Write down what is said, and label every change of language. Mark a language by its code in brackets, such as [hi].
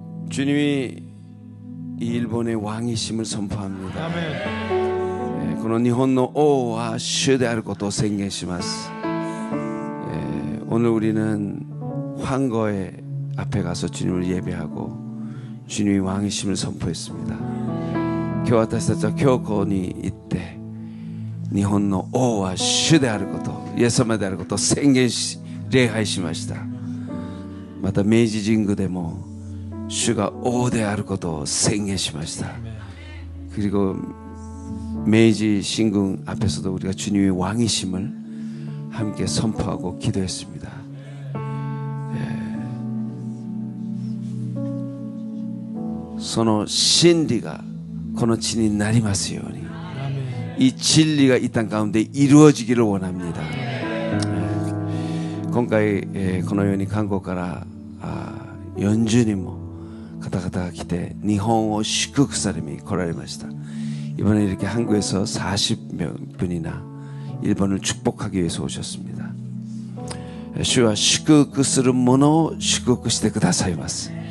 [ko] 주님이 이 일본의 왕이심을 선포합니다. 아멘. [ja] この日本の王は主であることを宣言します。 [ko] 오늘 우리는 황거의 앞에 가서 주님을 예배하고 주님이 왕이심을 선포했습니다. [ja] 今日私たちは教皇に行って日本の王は主であること、イエス様であることを宣言し礼拝しました。また明治神宮でも主が王であることを宣言しました。 [ko] 그리고 메이지 신궁 앞에서도 우리가 주님의 왕이심을 함께 선포하고 기도했습니다. 서로 진리가 [ja] この地になりますように [ko] 이 진리가 이 땅 가운데 이루어지기를 원합니다. [ja] 今回このように韓国から40人も方々が来て日本を祝福されに来られました. [ko] 이번에 이렇게 한국에서 40분이나 일본을 축복하기 위해서 오셨습니다. [ja] 주와祝福する者を祝福してくださいます.